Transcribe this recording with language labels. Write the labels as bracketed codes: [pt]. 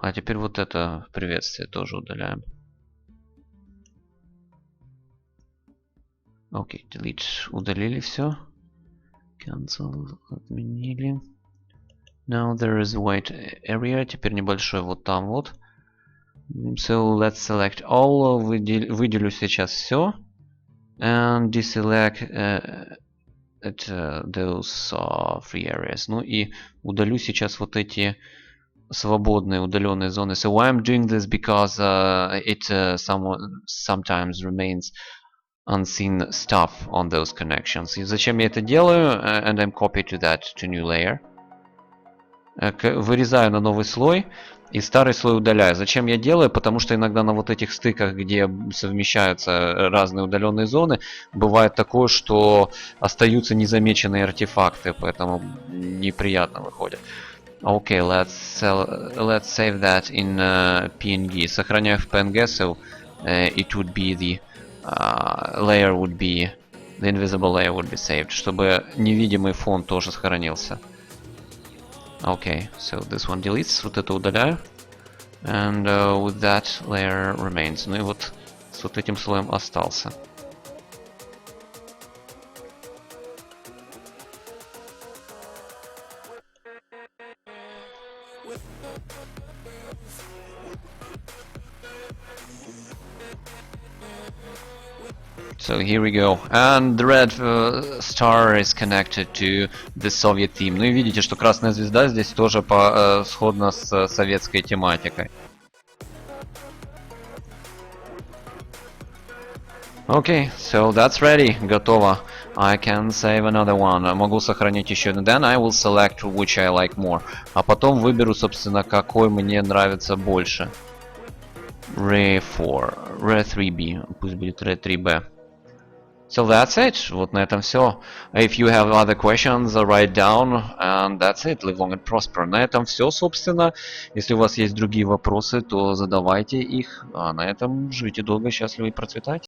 [ru] А теперь вот это приветствие тоже удаляем. Окей, delete. Удалили все. Cancel. Отменили. [en] Now there is a white area. [ru] Теперь небольшой вот там вот. [en] So let's select all. [ru] Выделю сейчас все. [en] And deselect those free areas. [ru] Ну и удалю сейчас вот эти свободные удаленные зоны. [en] So why I'm doing this because it sometimes remains unseen stuff on those connections. [ru] И зачем я это делаю? [en] And I'm copy to that to new layer. [ru] Вырезаю на новый слой и старый слой удаляю. Зачем я делаю? Потому что иногда на вот этих стыках, где совмещаются разные удаленные зоны, бывает такое, что остаются незамеченные артефакты, поэтому неприятно выходит. [en] Okay, let's save that in PNG. [ru] Сохраняю в PNG, [en] so it would be the layer would be the invisible layer would be saved, [ru] чтобы невидимый фон тоже сохранился. [en] Okay, so this one deletes, [ru] вот это удаляю, [en] and with that layer remains. [ru] Ну и вот с вот этим слоем остался. [en] So here we go, and the red star is connected to the Soviet theme. [ru] Ну и видите, что красная звезда здесь тоже сходна с советской тематикой. [en] Okay, so that's ready, [ru] готово. [en] I can save another one. [ru] Могу сохранить еще один. [en] Then I will select which I like more. [ru] А потом выберу, собственно, какой мне нравится больше. Re4, Re3B, пусть будет Re3B. [en] So that's it. [ru] Вот на этом все. [en] If you have other questions, write down, and that's it. Live long and prosper. [ru] На этом все, собственно. Если у вас есть другие вопросы, то задавайте их. А на этом живите долго, счастливо и процветайте.